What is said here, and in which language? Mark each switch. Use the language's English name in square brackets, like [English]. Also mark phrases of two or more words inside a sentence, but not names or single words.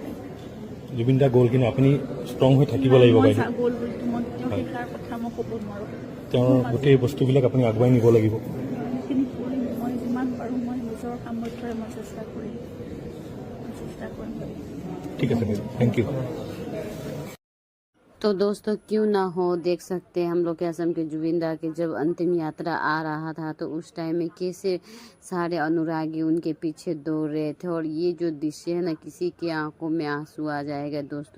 [Assamese] জুবিন দা গ'ল, কিন্তু আপুনি ষ্ট্ৰং হৈ থাকিব লাগিব। গ'ল বুলি মই সেইষাৰ কথা মই ক'ব নোৱাৰোঁ। তেওঁৰ গোটেই বস্তুবিলাক আপুনি আগুৱাই নিব লাগিব। সেইখিনি কৰিম, মই যিমান পাৰোঁ মই নিজৰ সামৰ্থ্যৰে মই চেষ্টা কৰিম। ঠিক আছে, [English] thank you. [Hindi] तो दोस्तों क्यों ना हो, देख सकते हैं हम लोग के असम के जुबिन दा के जब अंतिम यात्रा आ रहा था तो उस टाइम में कैसे सारे अनुरागी उनके पीछे दौड़ रहे थे। और ये जो दृश्य है ना, किसी की आंखों में आंसू आ जाएगा दोस्तों।